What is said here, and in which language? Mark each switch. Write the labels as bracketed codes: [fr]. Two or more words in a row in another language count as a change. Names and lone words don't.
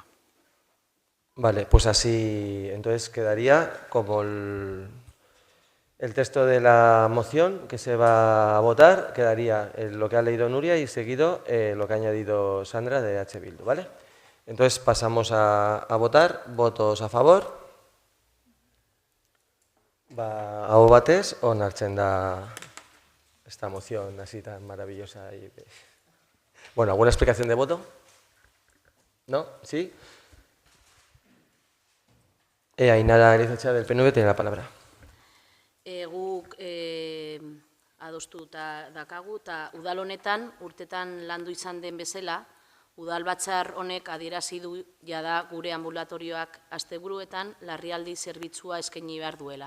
[es] Vale, pues así, entonces quedaría como el texto de la moción que se va a votar, quedaría lo que ha leído Nuria y seguido lo que ha añadido Sandra de H. Bildu, ¿vale? Entonces pasamos a votar. ¿Votos a favor? [eu] Aho batez, onartzen da [es] esta moción así tan maravillosa. Bueno, ¿alguna explicación de voto? ¿No? ¿Sí? Ainara Arizacha del PNV tiene la palabra. [eu] Guk adostuta dakagu eta udal honetan urtetan landu izan den bezala, udal batzar honek adierazi du jada gure ambulatorioak asteburuetan larrialdi zerbitzua eskaini behar duela.